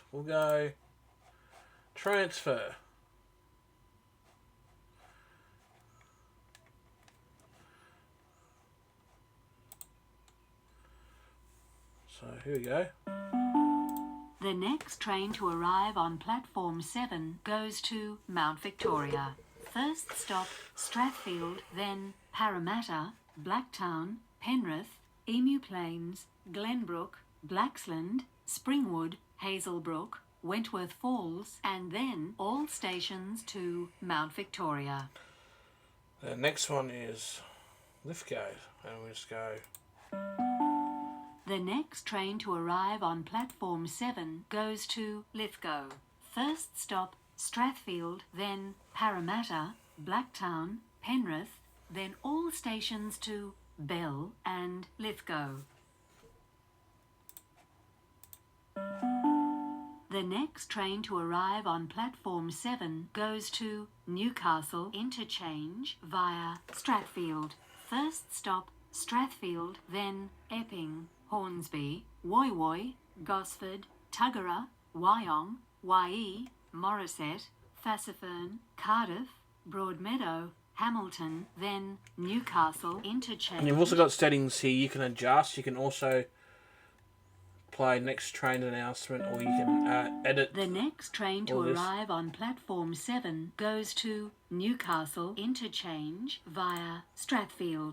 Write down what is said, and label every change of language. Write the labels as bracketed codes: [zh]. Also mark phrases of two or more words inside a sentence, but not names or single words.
[en] We'll go transfer. So here we go. The next train to arrive on platform 7 goes to Mount Victoria. First stop, Strathfield, then Parramatta, Blacktown, Penrith, Emu Plains, Glenbrook, Blaxland, Springwood, Hazelbrook, Wentworth Falls, and then all stations to Mount Victoria. The next one is Lithgow, and we just go... The next train to arrive on platform 7 goes to Lithgow. First stop, Strathfield, then Parramatta, Blacktown, Penrith, then all stations to Bell and Lithgow. The next train to arrive on platform 7 goes to Newcastle Interchange via Strathfield. First stop, Strathfield, then Epping, Hornsby, Woy Woy, Gosford, Tuggerah, Wyong, Wyee, Morisset, Fassifern, Cardiff, Broadmeadow, Hamilton, then Newcastle interchange. And you've also got settings here you can adjust. You can also play next train announcement, or you can edit. The next train to all this. arrive on platform 7 goes to Newcastle interchange via Strathfield.